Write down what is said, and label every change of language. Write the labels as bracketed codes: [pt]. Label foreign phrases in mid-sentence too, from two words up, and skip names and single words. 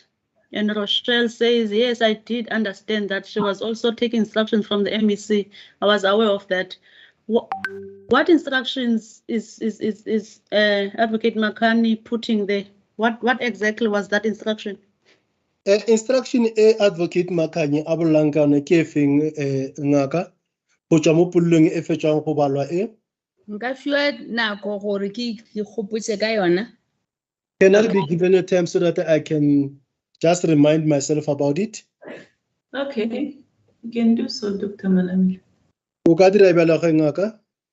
[en] And Rochelle says, yes, I did understand that she was also taking instructions from the MEC. I was aware of that. What instructions is Advocate Makani putting there? What exactly was that instruction? [nso] Instruction Advocate Makani abolangane ke feng ngaka go tswa mo pullong e fetsang go balwa e. Nka fiwa nako gore ke gopotse ka yona. [en] Can I be given a time so that I can just remind myself about it? Okay, you can do so, Dr. Manamela. [nso] O ka dira bjalo ge ngaka?